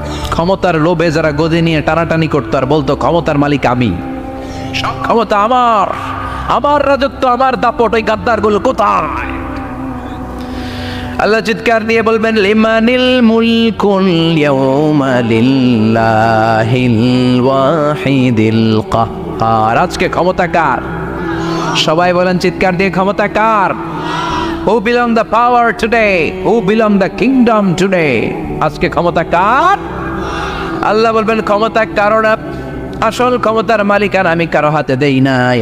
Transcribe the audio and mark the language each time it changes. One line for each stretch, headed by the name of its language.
Bangla: ক্ষমতার লোভে যারা গদি নিয়ে টানাটানি করতো আর বলতো, ক্ষমতার মালিক আমি, সব ক্ষমতা আমার, আমার রাজত্ব, আমার দাপট, ওই গাদ্দারগুলো কোথায়? আল্লাহ চিৎকার দিয়ে বলবেন,
Arabic: লিমানিল মুলকুল ইয়াউমা লিল্লাহিল ওয়াহিদিল কাহ্হার।
Bangla: আজকে ক্ষমতা কার? সবাই বলেন চিৎকার দিয়ে, ক্ষমতা কার?
English: Who belong the power today? Who belong the kingdom today?
Bangla: আজকে ক্ষমতা কার? আল্লাহ বলবেন, ক্ষমতা কারো না, আসল ক্ষমতার মালিকানা আমি কারো হাতে দেই নাই।